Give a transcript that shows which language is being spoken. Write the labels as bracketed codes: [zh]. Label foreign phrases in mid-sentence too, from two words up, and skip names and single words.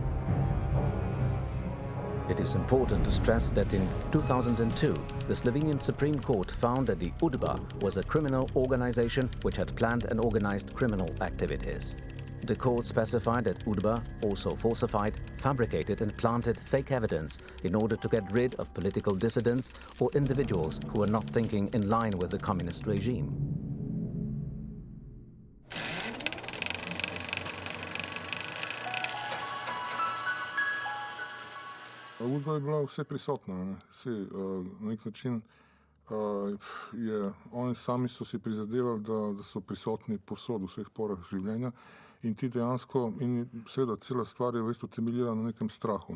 [en] It is important to stress that in 2002, the Slovenian Supreme Court found that the UDBA was a criminal organization which had planned and organized criminal activities. The court specified that UDBA also falsified, fabricated and planted fake evidence in order to get rid of political dissidents or individuals who were not thinking in line with the communist regime. [sl] UDBA je bila vse prisotna. Na nek način oni sami so si prizadevali, da so prisotni povsod v vseh porah življenja in ti dejansko, in seveda cela stvar je v bistvu temeljila na nekem strahu.